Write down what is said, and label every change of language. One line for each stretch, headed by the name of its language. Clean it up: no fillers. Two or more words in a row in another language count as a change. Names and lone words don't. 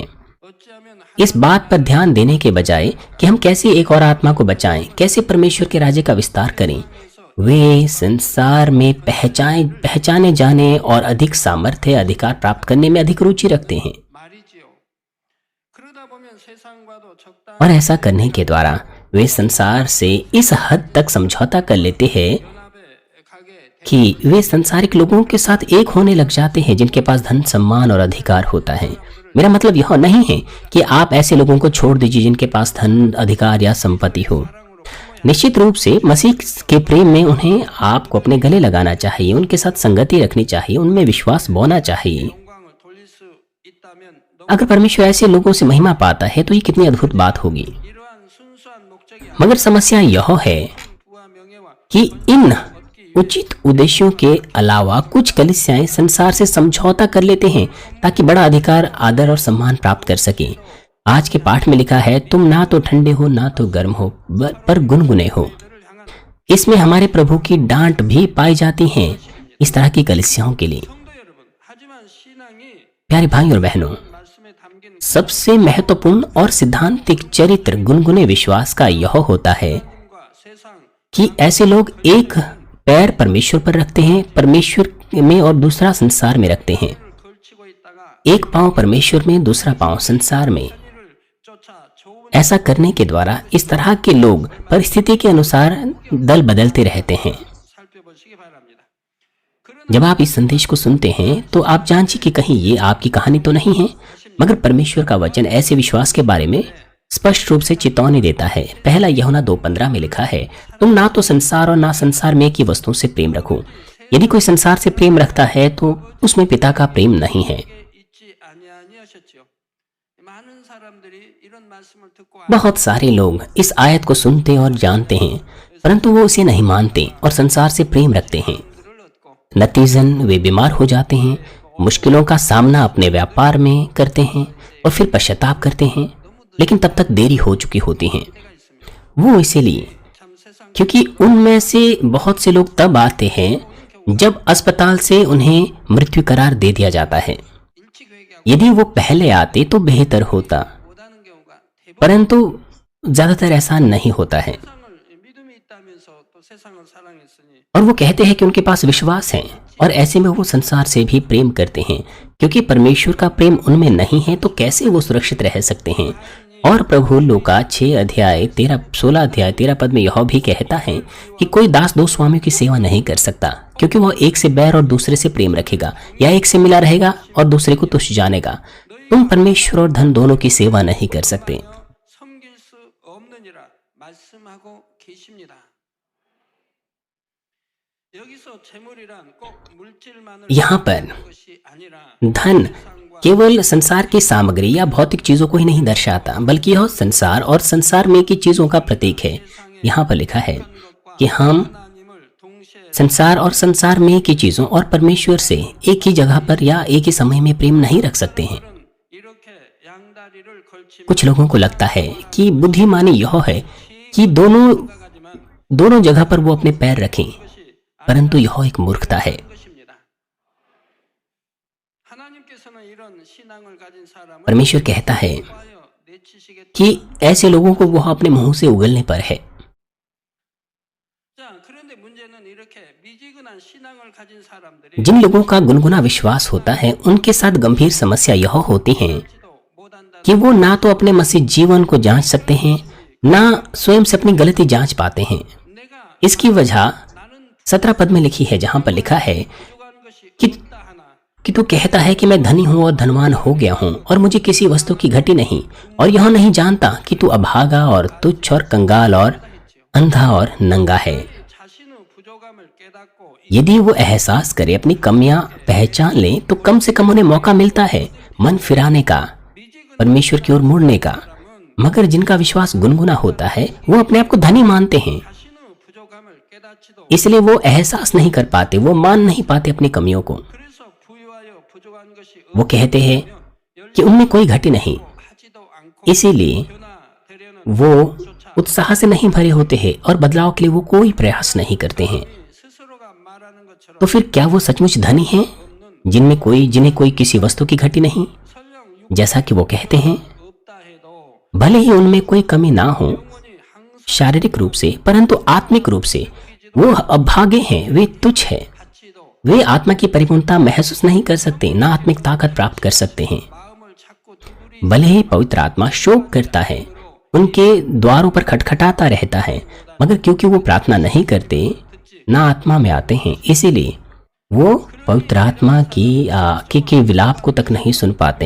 Korean: 어찌하면
Hindi: इस बात पर ध्यान देने के बजाय कि हम कैसे एक और आत्मा को बचाएं, कैसे परमेश्वर के राज्य का विस्तार करें, वे संसार में पहचाने जाने और अधिक सामर्थ्य, अधिकार प्राप्त करने में अधिक रुचि रखते हैं।
Korean: 말이지요. 그러다 बो면 세상과도 적당한
Hindi: और ऐसा करने के द्वारा वे संसार से इस हद तक समझौता कर लेते हैं
Korean: 연합에 가게
Hindi: कि वे सांसारिक लोगों के साथ एक होने लग जाते हैं जिनके पास धन, सम्मान और अधिकार होता है। मेरा मतलब यह नहीं है कि आप ऐसे लोगों को छोड़ दीजिए जिनके पास धन, अधिकार या संपत्ति हो। निश्चित रूप से मसीह के प्रेम में उन्हें आपको अपने गले लगाना चाहिए, उनके साथ संगति रखनी चाहिए, उनमें विश्वास बोना चाहिए।
Korean: 영광을 돌릴 수 있다면 너무
Hindi: अगर परमेश्वर ऐसे लोगों से महिमा पाता है तो ये कितनी अद्भुत बात होगी।
Korean: 이러한 순수한 목적이
Hindi: मगर समस्या यह है
Korean: 부와 명예와
Hindi: कि इन उचित उद्देश्यों के अलावा कुछ कलीसियाएं संसार से समझौता कर लेते हैं ताकि बड़ा अधिकार, आदर और सम्मान प्राप्त कर सके। आज के पाठ में लिखा है, तुम ना तो ठंडे हो ना तो गर्म हो, पर गुनगुने हो।
Korean: 그를 향한
Hindi: इसमें हमारे प्रभु की डांट भी पाई जाती है इस तरह की कलीसियाओं के लिए।
Korean: 성도 여러분, 하지만 신앙이
Hindi: प्यारे भाई और बहनों,
Korean: 말씀에 담긴
Hindi: सबसे महत्वपूर्ण और सिद्धांतिक चरित्र गुनगुने विश्वास का यह होता है
Korean: 과 세상
Hindi: कि ऐसे लोग एक पैर परमेश्वर पर रखते हैं, परमेश्वर में, और दूसरा संसार में रखते हैं।
Korean: 을 걸치고 있다가
Hindi: एक पांव परमेश्वर में, दूसरा पांव संसार में।
Korean: 를 쫓아 좋은
Hindi: ऐसा करने के द्वारा इस तरह के लोग परिस्थिति के अनुसार दल बदलते रहते हैं।
Korean: 살펴보시기 바랍니다.
Hindi: जब आप इस संदेश को सुनते हैं तो आप जांचिए कि कहीं ये आपकी कहानी तो नहीं है, मगर परमेश्वर का वचन ऐसे विश्वास के बारे में स्पष्ट रूप से चेतावनी देता है। पहला यूहन्ना 2:15 में लिखा है, तुम ना तो संसार और ना संसार में की वस्तुओं से प्रेम रखो। यदि कोई संसार से प्रेम रखता है तो उसमें पिता का प्रेम नहीं है।
Korean: 잊지 아니하셨지요. 많은 사람들이 이런 말씀을 듣고
Hindi: बहुत सारे लोग इस आयत को सुनते और जानते हैं, परंतु वो उसे नहीं मानते और संसार से प्रेम रखते हैं।
Korean: आदर을 얻고
Hindi: नतीजन वे बीमार हो जाते हैं, मुश्किलों का सामना अपने व्यापार में करते हैं और फिर पश्चाताप करते हैं, लेकिन तब तक देरी हो चुकी होती है।
Korean: 때가 있습니다.
Hindi: वो इसीलिए
Korean: 참 세상
Hindi: क्योंकि उनमें से बहुत से लोग तब आते हैं जब अस्पताल से उन्हें मृत्यु करार दे दिया जाता है।
Korean: 일찍 회개하고
Hindi: यदि वो पहले आते तो बेहतर होता,
Korean: 못하는 경우가 대부분
Hindi: परंतु ज्यादातर ऐसा नहीं होता है।
Korean: 세상을 믿음이 있다면서 또 세상을 사랑했으니
Hindi: और वो कहते हैं कि उनके पास विश्वास है, और ऐसे में वो संसार से भी प्रेम करते हैं। क्योंकि परमेश्वर का प्रेम उनमें नहीं है तो कैसे वो सुरक्षित रह सकते हैं। और प्रभु लूका 16 अध्याय 13 पद में यह भी कहता है कि कोई दास दो स्वामियों की सेवा नहीं कर सकता, क्योंकि वह एक से बैर और दूसरे से प्रेम रखेगा, या एक से मिला रहेगा और दूसरे को तुच्छ जानेगा। तुम परमेश्वर और धन दोनों की सेवा नहीं कर सकते।
Korean: 섬길 수 없느니라 말씀하고 계십니다. 여기서 재물이란 꼭 물질만을
Hindi: यहाँ पर
Korean: 말하는 것이 아니라
Hindi: धन केवल संसार की सामग्री या भौतिक चीजों को ही नहीं दर्शाता, बल्कि यह संसार और संसार में की चीजों का प्रतीक है। यहाँ पर लिखा है कि हम
Korean: 하나님을 동시에
Hindi: संसार और संसार में की चीजों और परमेश्वर से एक ही जगह पर या एक ही समय में प्रेम नहीं रख सकते हैं।
Korean: 이렇게 양다리를 걸치면
Hindi: कुछ लोगों को लगता है कि बुद्धिमानी यह है कि
Korean: 가지만
Hindi: दोनों जगह पर वो अपने पैर रखें, परंतु यह एक मूर्खता है।
Korean: 것입니다. 하나님께서는 이런 신앙을 가진 사람을
Hindi: परमेश्वर कहता है
Korean: 좋아요 내치시겠다.
Hindi: कि ऐसे लोगों को वह अपने मुंह से उगलने पर है।
Korean: 자, 그런데 문제는 이렇게 미지근한 신앙을 가진 사람들이
Hindi: जिन लोगों का गुनगुना विश्वास होता है, उनके साथ गंभीर समस्या यह होती है
Korean: 지도 못한다.
Hindi: कि वो ना तो अपने मसीह जीवन को जांच सकते हैं, ना स्वयं से अपनी गलती जांच पाते हैं।
Korean: 내가
Hindi: इसकी वजह
Korean: 나는
Hindi: 17 पद में लिखी है, जहां पर लिखा है
Korean: 부족한 것이
Hindi: कि
Korean: 없다 하나
Hindi: कि तू कहता है कि मैं धनी हूं और धनवान हो गया हूं और मुझे किसी वस्तु की घटी नहीं, और यह नहीं जानता कि तू अभागा और तुच्छ और कंगाल और अंधा और नंगा है।
Korean: 자신의 부족함을 깨닫고
Hindi: यदि वो एहसास करे, अपनी कमियां पहचान ले, तो कम से कम उन्हें मौका मिलता है मन फिराने का,
Korean: 미지근
Hindi: परमेश्वर की ओर मुड़ने का। मगर जिनका विश्वास गुनगुना होता है, वो अपने आप को धनी मानते हैं,
Korean: 자신의 부족함을 깨닫지도
Hindi: इसलिए वो एहसास नहीं कर पाते, वो मान नहीं पाते अपनी कमियों को।
Korean: 그래서 부유하여 부족한 것이
Hindi: वो कहते हैं कि उनमें कोई घटी नहीं,
Korean: 하지도 않고
Hindi: इसीलिए
Korean: 변화되려는
Hindi: वो उत्साह से नहीं भरे होते हैं और बदलाव के लिए वो कोई प्रयास नहीं करते हैं।
Korean: 스스로가 말하는 것처럼
Hindi: तो फिर क्या वो सचमुच धनी हैं, जिन्हें कोई किसी वस्तु की घटी नहीं?
Korean: 설령
Hindi: जैसा कि वो कहते हैं,
Korean: 없다 해도
Hindi: भले ही उनमें कोई कमी ना हो
Korean: 영혼이 항상
Hindi: शारीरिक रूप से, परंतु आत्मिक रूप से वो अभागे हैं, वे तुच्छ हैं।
Korean: 가치도
Hindi: वे आत्मा की परिपूर्णता महसूस नहीं कर सकते, ना आत्मिक ताकत प्राप्त कर सकते हैं।
Korean: 마음을 자꾸 두드리
Hindi: भले ही पवित्र आत्मा शोक करता है, उनके द्वारों पर खटखटाता रहता है, मगर क्योंकि वो प्रार्थना नहीं करते, ना आत्मा में आते हैं, इसीलिए वो पवित्र आत्मा के विलाप को तक नहीं सुन पाते।